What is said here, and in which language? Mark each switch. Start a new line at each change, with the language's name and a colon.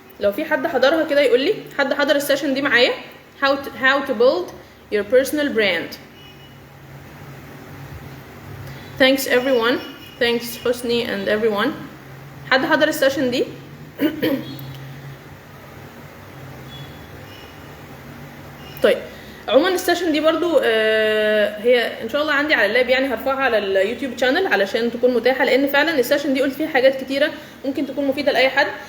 Arabic: لو في حد حضرها كده يقول لي، حد حضر السيشن دي معايا؟
English: How to build your personal brand. Thanks everyone. Thanks حسني and everyone.
Arabic: حد حضر السيشن دي؟ طيب عموما السيشن دي برضو هي ان شاء الله عندي على اللاب، يعني هرفعها على اليوتيوب شانل علشان تكون متاحه، لان فعلا السيشن دي قلت فيها حاجات كتيره ممكن تكون مفيده لاي حد.